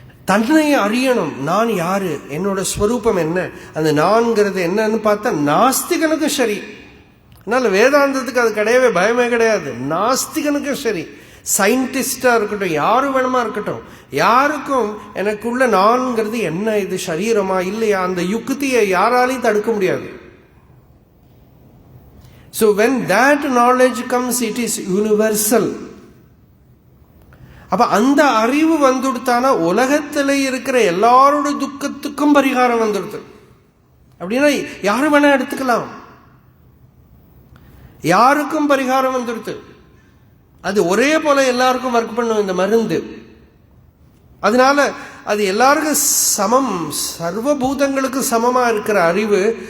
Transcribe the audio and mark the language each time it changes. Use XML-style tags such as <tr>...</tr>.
<ta>தன்னை அறியணும், நான் யாரு, என்னோட ஸ்வரூபம் என்ன, அந்த நான்கிறது என்னன்னு பார்த்தா நாஸ்திகனுக்கும் சரி. அதனால வேதாந்தத்துக்கு அது கிடையவே பயமே கிடையாது. நாஸ்திகனுக்கும் சரி, சயின்டிஸ்டா இருக்கட்டும், யாரு வேணுமா இருக்கட்டும், யாருக்கும் எனக்குள்ள நான்கிறது என்ன, இது சரீரமா இல்லையா, அந்த யுக்தியை யாராலையும் தடுக்க முடியாது.</ta> <en>So when that knowledge comes, it is universal.</en> <ta>அப்ப அந்த அறிவு வந்துடுத்தானா உலகத்தில் இருக்கிற எல்லாரோட துக்கத்துக்கும் பரிகாரம் வந்துடுது. அப்படின்னா யாரு வேணா எடுத்துக்கலாம், யாருக்கும் பரிகாரம் வந்துடுது. அது ஒரே போல எல்லாருக்கும் ஒர்க் பண்ணும் இந்த மருந்து. அதனால அது எல்லாருக்கும் சமம், சர்வபூதங்களுக்கு சமமா இருக்கிற அறிவு.</ta>